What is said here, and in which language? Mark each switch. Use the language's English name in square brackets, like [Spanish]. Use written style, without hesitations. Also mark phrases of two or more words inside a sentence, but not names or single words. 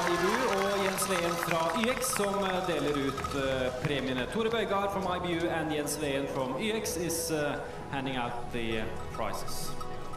[Norwegian] IBU og Jens Ween fra YX som deler ut premiene. [English] Tore Bøygard from IBU and Jens Ween from YX is handing out the prizes.